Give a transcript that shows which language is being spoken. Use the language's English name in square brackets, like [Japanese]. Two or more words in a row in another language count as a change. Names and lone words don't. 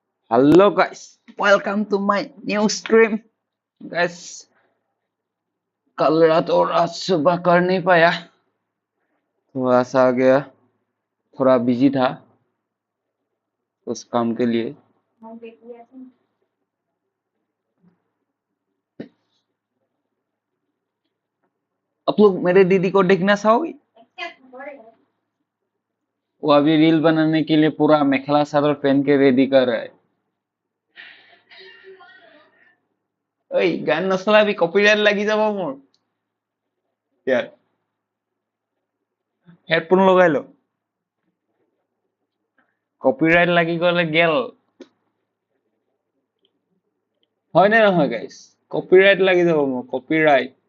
[English] Hello guys, welcome to my new stream. Guys, [Hindi] कल रात और आज सुबह कर नहीं पाया, थोड़ा सा आ गया, थोड़ा बिजी था उस काम के लिए। आप लोग मेरे दीदी को देखना चाहोगे? वो अभी रील बनाने के लिए पूरा मेखला चादर पहन के रेडी कर रहा है। [Assamese] অ' গান নচলাবি, कॉपीराइट লাগি যাব মোৰ। यार हेडफोन লগাই লো, কপিৰাইট লাগি গলে গেল। হয় নে নহয় গাইস? কপিৰাইট লাগি যাব মোৰ, কপিৰাইট।